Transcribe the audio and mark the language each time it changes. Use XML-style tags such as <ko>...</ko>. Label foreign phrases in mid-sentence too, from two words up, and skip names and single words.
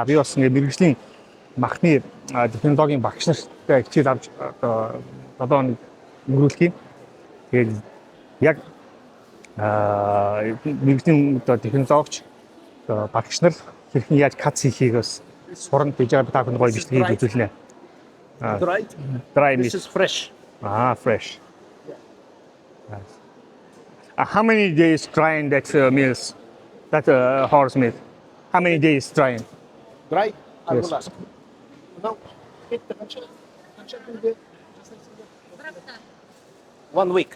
<mn>Би бас ингээ мэргэжлийн махны технологийн багш нартай хичээл авч одоо өнгөрүүлэх юм. Тэгээд яг мэргэжлийн одоо технологич багш нар хэрхэн яаж кац хийхийг бас сурна гэж байгаа та бүхэн гоё бичлэгийг үзүүлнэ.</mn> <en>Dried. Dry This meat. is fresh. Fresh. Nice. How many days drying that meals? That horse meat? How many days drying? Dry. I Yes. will ask. No. 1 week.</en>